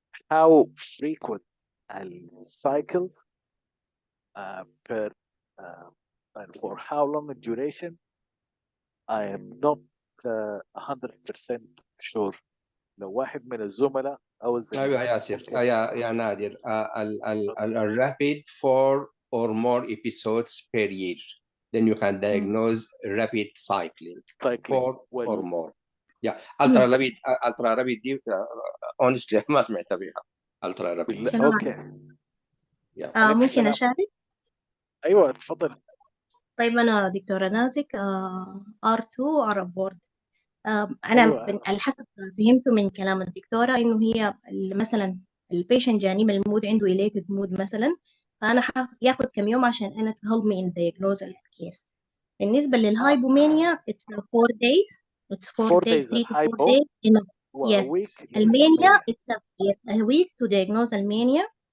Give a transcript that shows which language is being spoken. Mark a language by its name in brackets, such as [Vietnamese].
[English] How frequent cycles per and for how long a duration, I am not 100% sure. [Arabic] لو واحد من الزملاء أو الزميلات. ايوه ياسر. يا نادر. [English] الرابid 4 or more episodes per year, then you can diagnose rapid cycling 4 or more. [Arabic] ultra rapid دي honestly ما سمعت بها. [English] ultra rapid. Okay. [Arabic] ممكن أشارك؟ ايوه تفضل. طيب أنا دكتورة نازك R2 عرب بورد. أنا أيوة. على حسب فهمته من كلام الدكتورة إنه هي مثلا البيشنت جاني من المود عنده related mood مثلا، فأنا ياخد كم يوم عشان أنا [English] to help me in diagnose [Arabic] الكيس. بالنسبة للهايبومانيا [English] it's 4 days. It's 4 days, 3 to 4 days enough. Yes. المانيا it's a week to diagnose المانيا.